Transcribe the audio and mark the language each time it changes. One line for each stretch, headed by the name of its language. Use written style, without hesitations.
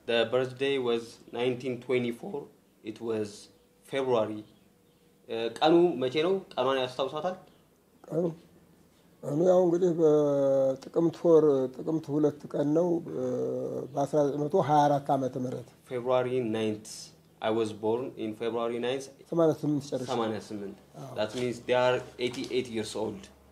English: The birthday was 1924 it was February
Amharic: ቀኑ መቼ ነው ቀኑን ያስታውሳታል ቀኑ ያው እንግዲህ በጥቅምት ወር ጥቅምት 2 ቀን ነው በ1924 ዓመተ ምህረት
English: February 9th I was born in February 9th 88 that means they are 88 years old